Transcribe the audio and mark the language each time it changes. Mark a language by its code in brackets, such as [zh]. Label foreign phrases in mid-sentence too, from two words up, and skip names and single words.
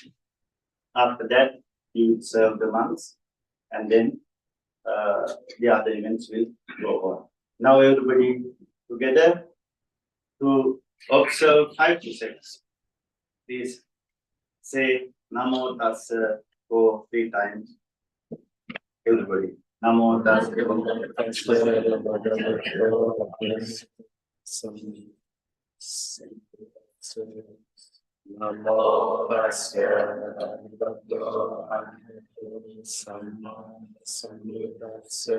[en] After that, he will serve the monks, and then the other events will go on. Now everybody together to observe 5 precepts. Please say [pi] Namo Tassa [en] for 3 times. Everybody. [pi] Namo Tassa. Namo Tassa Bhagavato Sambuddhassa.